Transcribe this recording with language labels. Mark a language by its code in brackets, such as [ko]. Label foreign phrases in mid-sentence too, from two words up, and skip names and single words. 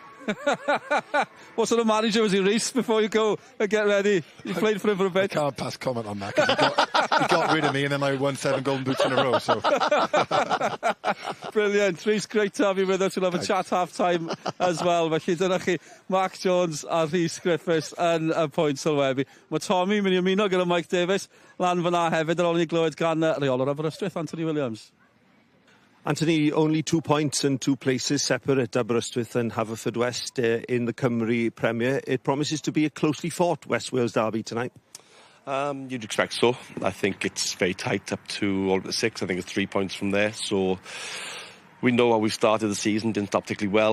[en] What sort of manager was he, Rhys, before you go and get ready? You played for him for a bit. I can't pass comment on that, 'cause he got rid of me and then I won 7 golden boots in a row. So. Brilliant. Rhys, great to have you with us. We'll have a chat half-time as well. [cy] Felly dyna chi, Mark Jones a Rhys Griffiths yn y pwynt sylwebu. Mae Tommy mynd I ymuno gyda Mike Davies lan fyna hefyd ar ôl ni glywed gan reolwr Aberystwyth, Anthony Williams. [en] Anthony, only 2 points and 2 places separate Aberystwyth and Haverfordwest in the Cymru Premier. It promises to be a closely fought West Wales derby tonight. You'd expect so. I think it's very tight up to all the 6. I think it's 3 points from there. So we know how we started the season, didn't start particularly well.